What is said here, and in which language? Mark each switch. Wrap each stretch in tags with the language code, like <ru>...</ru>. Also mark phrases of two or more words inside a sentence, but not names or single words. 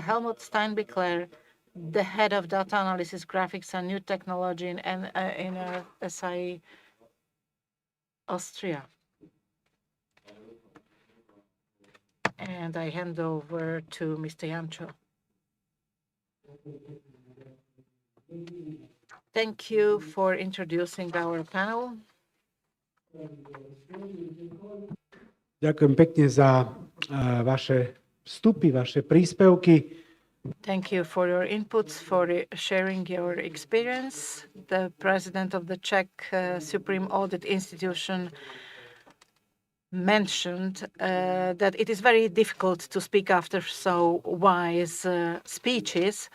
<en>Helmut Steinbichler, the head of data analysis, graphics, and new technology in SI Austria. And I hand over to Mr. Jancho. Thank you for introducing our panel.</en> <sk>Ďakujem pekne za vaše vstupy, vaše príspevky.</sk> <en>Thank you for your inputs, for sharing your experience. The president of the Czech Supreme Audit Institution mentioned that it is very difficult to speak after so wise speeches.</en>